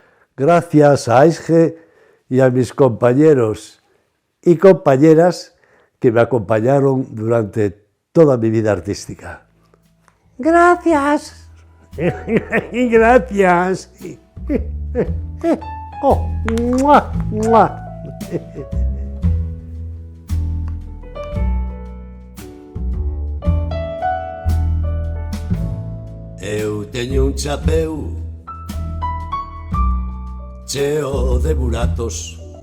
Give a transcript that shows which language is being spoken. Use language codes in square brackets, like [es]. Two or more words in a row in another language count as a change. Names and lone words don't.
[es] Gracias a AESGE y a mis compañeros y compañeras que me acompañaron durante toda mi vida artística. Gracias. Gracias. Oh, ¡mua! ¡Mua! [gl] Eu teño un chapeu cheo de buratos.